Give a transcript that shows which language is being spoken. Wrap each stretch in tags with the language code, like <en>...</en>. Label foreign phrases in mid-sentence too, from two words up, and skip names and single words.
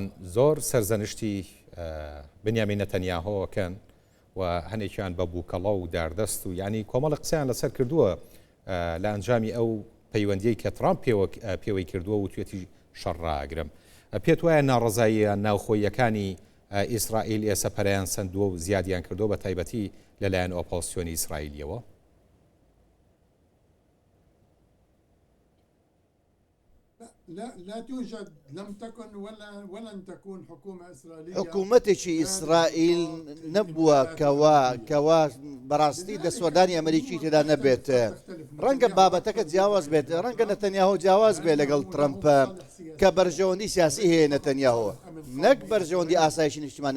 <ckb>زۆر سەرزەنشتی بنیامین نەتەنیاهۆکەن و هەنێکیان بە بووکەڵە و داردەست و ینی کۆمەڵە قسەیان لەسەر کردووە لە ئەنجامی ئەو پەیوەندیەی کە ترامپ پێوەی کردووە و توێتی شەڕاگرم پێت وایە ناڕزاییە ناوخۆیەکانی ئیسرائیل ئێستا پەرەیان سندووە و زیادیان کردو بە تایبەتی لەلایەن ئۆپۆزیسیۆنی ئیسرائیلیەوە</ckb> <ar>لا توجد لم تكن ولن تكون حكومة إسرائيلية</ar> <ckb>حکوومەتێکی ئیسرائیل نەبووە کەوا بەڕاستی دەسوەردانی ئەمریکی تێدا نەبێت ڕەنگە بابەتەکە جیاواز بێت ڕەنگە نەتەنیاهۆ جیاواز بێ لەگەڵ ترەمپە کە بەرژەوەندی سیاسی هەیە نەتەنیاهۆ نەک بەرژەوەندی ئاسایشی نیشتیمانی</ckb>